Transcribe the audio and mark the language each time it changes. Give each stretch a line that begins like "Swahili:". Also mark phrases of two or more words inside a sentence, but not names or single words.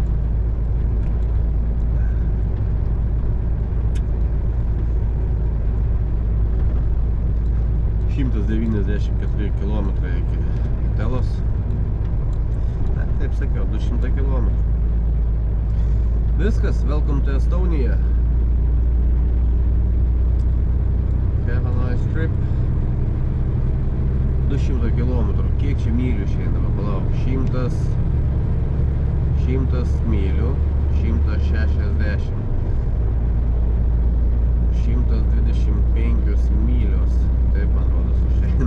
Lithuanian: 194 km iki Telos. Taip sakiau, 200 km. Viskas,
English: welcome to Estonia. Have a nice trip.
Lithuanian: 200 km. Kiek čia mylių šiandien, palauk. 100 mylių, 160. 125 mylios. Taip, man rodos, užeina.